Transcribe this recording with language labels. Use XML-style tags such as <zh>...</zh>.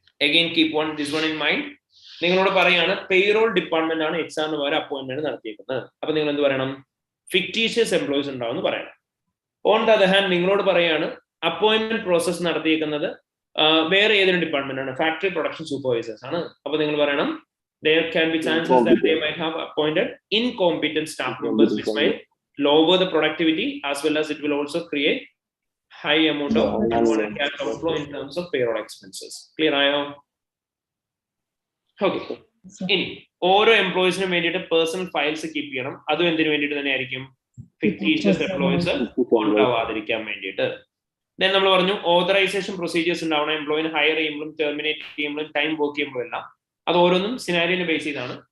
<en>Again keep this one in mind.</en> <ml>നിങ്ങളോട് പറയാണ് payroll department ആണ് HR-ന് വരെ അപ്പോയിന്റ്മെന്റ് നടത്തിയേക്കുന്നത്. അപ്പൊ നിങ്ങൾ എന്ത് പറയണം? ഫിക്ടീഷ്യസ് എംപ്ലോയീസ് ഉണ്ടാവും എന്ന് പറയണം.</ml> <en>on the other hand</en> <ml>നിങ്ങളോട് പറയാണ് അപ്പോയിന്റ്മെന്റ് പ്രോസസ് നടത്തിയേക്കുന്നത് വേറെ ഏതൊരു ഡിപ്പാർട്ട്മെന്റ് ആണ്? ഫാക്ടറി പ്രൊഡക്ഷൻ സൂപ്പർവൈസേഴ്സ് ആണ്. അപ്പൊ നിങ്ങൾ പറയണം</ml> <en>there can be chances that they might have appointed incompetent staff members which might lower the productivity as well as it will also create high amount of unwanted cash outflow in terms of payroll expenses.</en> <ml>Clear ആയോ? Okay. ഇനി ഓരോ എംപ്ലോയീസിനും വേണ്ടിയിട്ട് personal files keep ചെയ്യണം. അതും എന്തിനു വേണ്ടിയിട്ട് തന്നെ ആയിരിക്കും? ഫിക്ടീഷ്യസ് എംപ്ലോയീസ് ഉണ്ടാവാതിരിക്കാൻ വേണ്ടിയിട്ട്. ദെൻ നമ്മൾ പറഞ്ഞു ഓതറൈസേഷൻ പ്രൊസീജിയേഴ്സ് ഉണ്ടാവണം. എംപ്ലോയിനെ ഹയർ ചെയ്യുമ്പോഴും ടെർമിനേറ്റ് ചെയ്യുമ്പോഴും ടൈം വർക്ക് ചെയ്യുമ്പോഴും എല്ലാം അത് ഓരോന്നും സിനാരിയോനെ ബേസ് ചെയ്താണ്.</ml>